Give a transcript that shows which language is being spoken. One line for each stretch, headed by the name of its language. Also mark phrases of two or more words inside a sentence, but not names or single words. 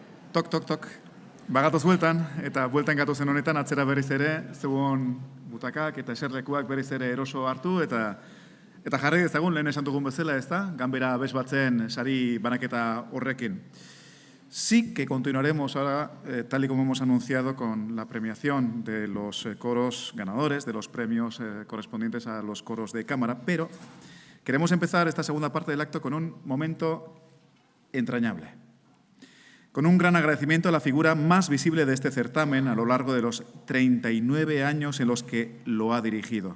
Basque: Tok, tok, tok. Bagatoz bueltan, eta bueltan gatozen honetan atzera berriz ere, zegoen butakak eta eserlekuak berriz ere eroso hartu, eta jarri dezagun lehen esan dugun bezala, ez da? Ganbera abes batzen sari banaketa horrekin.
Spanish: Sí que continuaremos ahora, tal y como hemos anunciado, con la premiación de los coros ganadores, de los premios correspondientes a los coros de cámara, pero queremos empezar esta segunda parte del acto con un momento entrañable, con un gran agradecimiento a la figura más visible de este certamen a lo largo de los 39 años en los que lo ha dirigido.